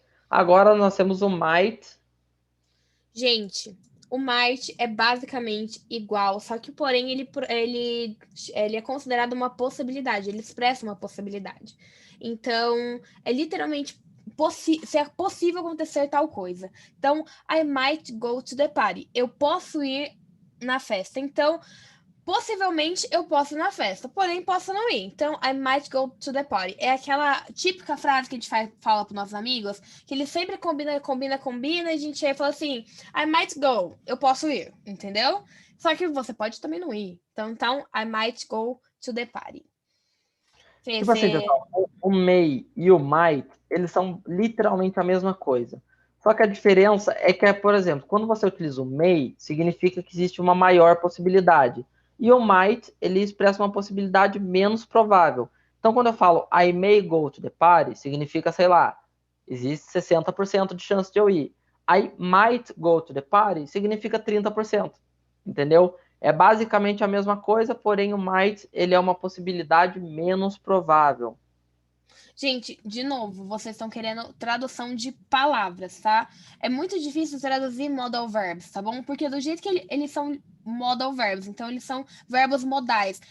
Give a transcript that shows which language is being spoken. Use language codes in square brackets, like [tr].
[pt] Agora nós temos o might. Gente, o might é basicamente igual, só que, porém, ele é considerado uma possibilidade, ele expressa uma possibilidade. Então, é literalmente se é possível acontecer tal coisa. Então, [en] I might go to the party. [pt] Eu posso ir na festa. Então, possivelmente eu posso ir na festa, porém posso não ir. Então, [en] I might go to the party. [pt] É aquela típica frase que a gente fala para nossos amigos, que eles sempre combina, e a gente aí fala assim, [en] I might go, [pt] eu posso ir, entendeu? Só que você pode também não ir. Então [en] I might go to the party. [pt] Tipo assim, pessoal, o may e o might, eles são literalmente a mesma coisa. Só que a diferença é que, por exemplo, quando você utiliza o may, significa que existe uma maior possibilidade. E o might, ele expressa uma possibilidade menos provável. Então, quando eu falo [en] I may go to the party, [pt] significa, sei lá, existe 60% de chance de eu ir. [en] I might go to the party [pt] significa [en] 30%. [pt] Entendeu? É basicamente a mesma coisa, porém o might ele é uma possibilidade menos provável. Gente, de novo, vocês estão querendo tradução de palavras, tá? É muito difícil traduzir modal verbs, tá bom? Porque do jeito que eles são modal verbs, então eles são verbos modais.